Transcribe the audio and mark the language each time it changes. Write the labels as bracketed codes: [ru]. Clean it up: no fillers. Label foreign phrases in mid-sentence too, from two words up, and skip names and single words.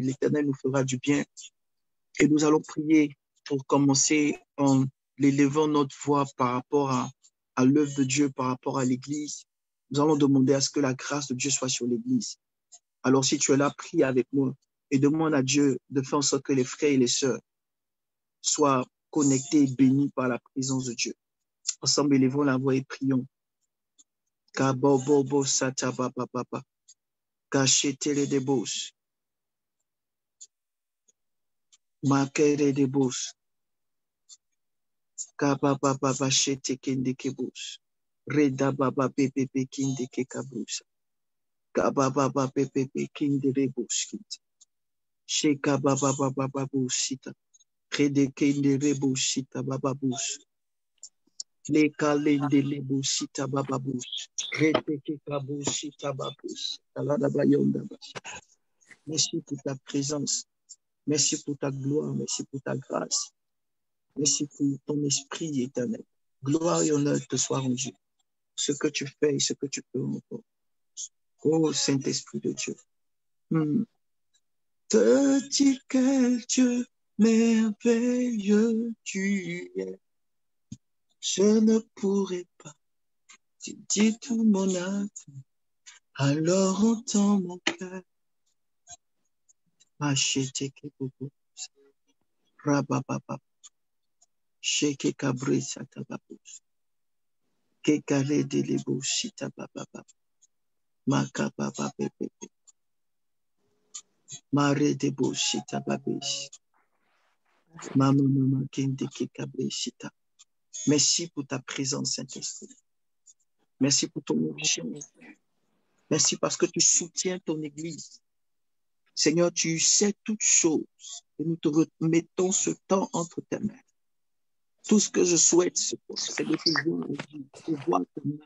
[fr] L'Éternel nous fera du bien. Et nous allons prier pour commencer en élevant notre voix par rapport à l'œuvre de Dieu, par rapport à l'Église. Nous allons demander à ce que la grâce de Dieu soit sur l'Église. Alors, si tu es là, prie avec moi et demande à Dieu de faire en sorte que les frères et les sœurs soient connectés et bénis par la présence de Dieu. Ensemble, élevons la voix et prions. Kabobobo satabababa. Kachetele de bos. Makere de bos. Kabababa shete kende kebos. Reda baba pepe kinde ke kabus. Kabababa pepe kinde de bos. Sheka baba baba busita. Rede kinde de busita baba bus. Le kalende le busita baba bus. Rede ke kabusita babus. Alada bayonda. Merci pour ta présence. Merci pour ta gloire. Merci pour ta grâce. Merci pour ton esprit éternel. Gloire et honneur te soient rendus. Ce que tu fais et ce que tu peux encore. Oh Saint-Esprit de Dieu. Te dire quel Dieu merveilleux tu es. Je ne pourrais pas te dire tout mon âme. Alors entends mon cœur. Machete ke bobo. Rabababa. Sheke kabrisa tababos. Ke kare de lebo shita bababa. Makababa pepe. Mare de bo shita babish. Mama kende ke kabrishita. Merci pour ta présence, Saint-Esprit. Merci pour ton onction. Merci parce que tu soutiens ton Église. Seigneur, tu sais toutes choses et nous te remettons ce temps entre tes mains. Tout ce que je souhaite, c'est de te voir ta main.